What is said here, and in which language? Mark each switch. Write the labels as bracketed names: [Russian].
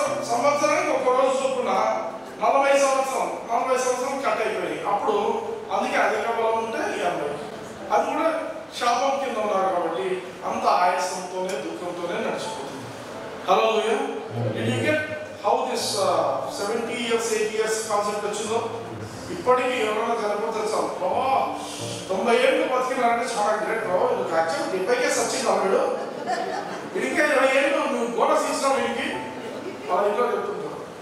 [Telugu] సంవత్సరానికి 1 రోజు చొప్పున 40 సంవత్సరం కట్ అయిపోయింది. అప్పుడు అందుకే అధిక బలం ఉంటే 80. అది కూడా శాపం కింద ఉన్నారు కాబట్టి అంత ఆయాసంతోనే దుఃఖంతోనే నడిచిపోతుంది. హల్లెలూయా. [English] Did you get how this 70 years 80 years [Telugu] concept వచ్చిందో? ఇప్పటికీ ఎవరైనా చనిపోతే చాలు 90 ఏళ్ళు బతికినారంటే చాలా గ్రేట్. యాక్చువల్ 70కే సచ్చింది అన్నాడు. ఇంకా 20 ఏళ్ళు నువ్వు బోనస్ ఇచ్చినావు వీడికి వాళ్ళ ఇంట్లో చెప్తుంటారు.